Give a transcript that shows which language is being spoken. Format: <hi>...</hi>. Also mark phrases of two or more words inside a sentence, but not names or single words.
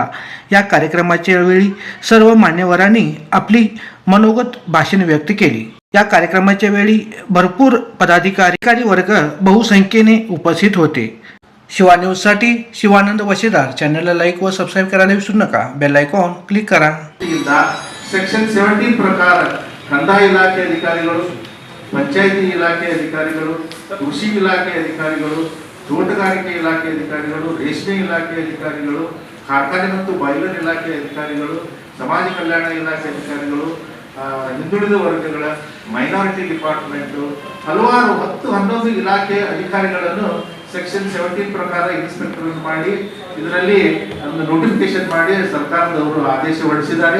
<mr>या कार्यक्रमाच्या वेळी सर्व मान्यवरांनी आपली मनोगत भाषण व्यक्त केली। या कार्यक्रमाच्या वेळी भरपूर पदाधिकारी वर्ग बहुसंख्येने उपस्थित होते। शिवा न्यूजसाठी शिवानंद वशेदार। चॅनलला लाईक व सबस्क्राईब करायला विसरू नका।</mr> <en>bell icon click</en> <mr>करा।</mr> <kn>ಸೆಕ್ಷನ್ 17 ಪ್ರಕಾರ ಕಂದಾಯ ಇಲಾಖೆ ಅಧಿಕಾರಿಗಳು, ಪಂಚಾಯಿತಿ ಇಲಾಖೆ ಅಧಿಕಾರಿಗಳು, ಕೃಷಿ ಇಲಾಖೆ ಅಧಿಕಾರಿಗಳು, ತೋಟಗಾರಿಕೆ ಇಲಾಖೆ ಅಧಿಕಾರಿಗಳು, ರೇಷ್ಮೆ ಇಲಾಖೆ ಅಧಿಕಾರಿಗಳು, ಕಾರ್ಖಾನೆ ಮತ್ತು ಬಾಯ್ಲರ್ ಇಲಾಖೆ ಅಧಿಕಾರಿಗಳು, ಸಮಾಜ ಕಲ್ಯಾಣ ಇಲಾಖೆ ಅಧಿಕಾರಿಗಳು, ಹಿಂದುಳಿದ ವರ್ಗಗಳ</kn> <en>minority department</en> <kn>ಹಲವಾರು 10-11 ಇಲಾಖೆ ಅಧಿಕಾರಿಗಳನ್ನು ಸೆಕ್ಷನ್ 17 ಪ್ರಕಾರ ಇನ್ಸ್ಪೆಕ್ಟರ್ ಮಾಡಿ ಇದರಲ್ಲಿ ಒಂದು ನೋಟಿಫಿಕೇಶನ್ ಮಾಡಿ ಸರ್ಕಾರದವರು ಆದೇಶ ಹೊರಡಿಸಿದ್ದಾರೆ।</kn>